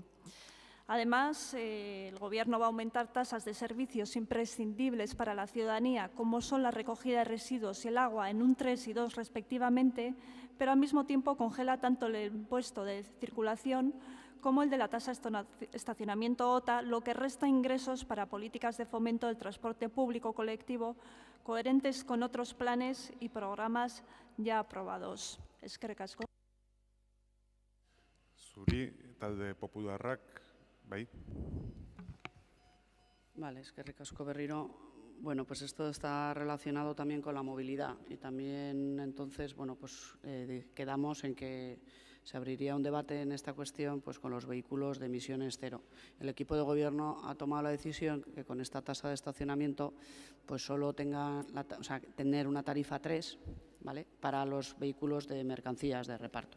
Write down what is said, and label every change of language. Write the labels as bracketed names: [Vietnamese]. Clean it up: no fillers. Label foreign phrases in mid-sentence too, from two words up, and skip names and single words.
[Spanish] Además, el Gobierno va a aumentar tasas de servicios imprescindibles para la ciudadanía, como son la recogida de residuos y el agua, en un 3 y 2 respectivamente, pero al mismo tiempo congela tanto el impuesto de circulación como el de la tasa de estacionamiento OTA, lo que resta ingresos para políticas de fomento del transporte público colectivo coherentes con otros planes y programas ya aprobados. [Basque] Eskerrik asko. Zuri, talde popularrak, bai. Vale, eskerrik asko berriro. [Spanish] Bueno, pues esto está relacionado también con la movilidad y también entonces, bueno, pues quedamos en que se abriría un debate en esta cuestión pues, con los vehículos de emisiones cero. El equipo de gobierno ha tomado la decisión que con esta tasa de estacionamiento pues solo tener una tarifa 3, ¿vale?, para los vehículos de mercancías de reparto.